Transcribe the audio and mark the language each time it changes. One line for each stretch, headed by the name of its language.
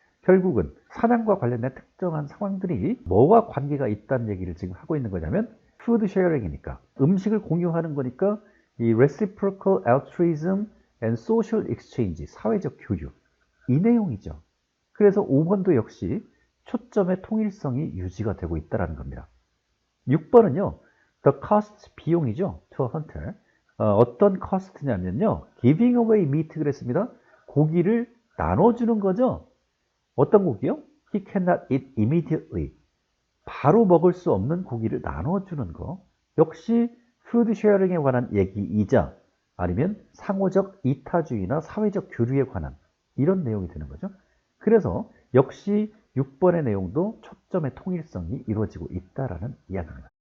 Korean: 결국은 사냥과 관련된 특정한 상황들이 뭐와 관계가 있다는 얘기를 지금 하고 있는 거냐면 food sharing이니까 음식을 공유하는 거니까 이
English: reciprocal altruism and social exchange,
Korean: 사회적 교류 이 내용이죠. 그래서 5번도 역시 초점의 통일성이 유지가 되고 있다는 겁니다. 6번은요.
English: The cost,
Korean: 비용이죠.
English: To a hunter.
Korean: 어떤 cost냐면요.
English: Giving away meat
Korean: 그랬습니다. 고기를 나눠주는 거죠. 어떤 고기요?
English: He cannot eat immediately.
Korean: 바로 먹을 수 없는 고기를 나눠주는 거. 역시 food sharing에 관한 얘기이자 아니면 상호적 이타주의나 사회적 교류에 관한 이런 내용이 되는 거죠. 그래서 역시 6번의 내용도 초점의 통일성이 이루어지고 있다라는 이야기입니다.